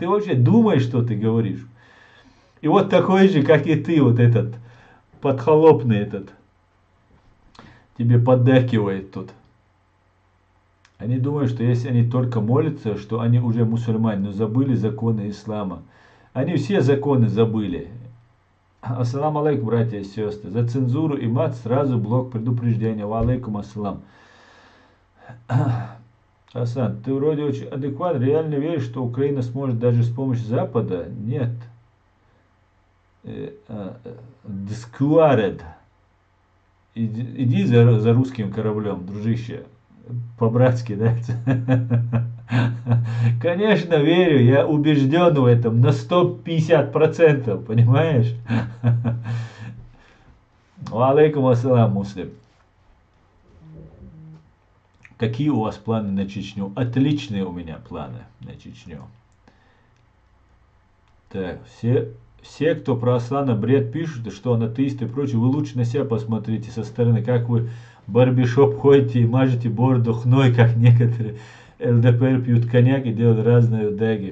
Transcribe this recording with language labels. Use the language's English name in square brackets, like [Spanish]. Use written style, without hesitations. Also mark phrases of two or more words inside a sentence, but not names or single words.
[Russian] Ты вообще думаешь, что ты говоришь? И вот такой же, как и ты, вот этот, подхолопный этот, тебе поддакивает тут. Они думают, что если они только молятся, что они уже мусульмане, но забыли законы ислама. Они все законы забыли. [Arabic] السلام عليكم, [Russian] братья и сестры. За цензуру и мат сразу блок предупреждения. [Arabic] وعليكم السلام. [Russian] Асан, ты вроде очень адекватно, реально веришь, что Украина сможет даже с помощью Запада? Нет. Дискуаред. Иди за русским кораблем, дружище. По-братски, да? Конечно, верю, я убежден в этом на 150%, понимаешь? [Arabic] عليكم السلام مسلم. [Russian] Какие у вас планы на Чечню? Отличные у меня планы на Чечню. Так, все, кто про Аслана бред пишут, что он атеист и прочее, вы лучше на себя посмотрите со стороны, как вы в барбершоп ходите и мажете бороду хной, как некоторые ЛДПР пьют коньяк и делают разные даги.